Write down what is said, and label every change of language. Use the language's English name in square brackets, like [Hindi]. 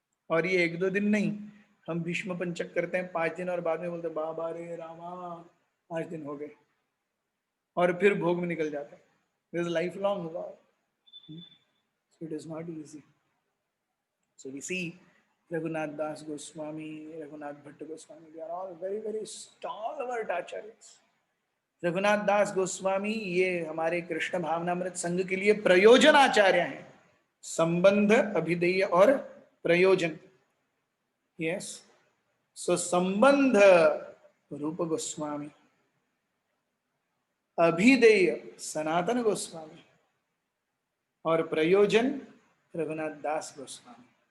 [Hindi] और ये 1-2 दिन नहीं, हम भीष्म पंचक करते हैं 5 दिन और बाद में बोलते बाबा रे रामा 5 दिन हो गए, और फिर भोग में निकल जाते हैं। [English] This lifelong vow, so it is not easy. So we see Raghunath Das Goswami, Raghunath Bhatta Goswami, they are all very very stalwart acharyas. [Hindi] Raghunath दास गोस्वामी ये हमारे कृष्ण भावनामृत संघ के लिए प्रयोजन आचार्य हैं, संबंध, अभिधेय और प्रयोजन। यस, सो संबंध रूप गोस्वामी, अभिधेय सनातन गोस्वामी, और प्रयोजन रघुनाथ दास गोस्वामी।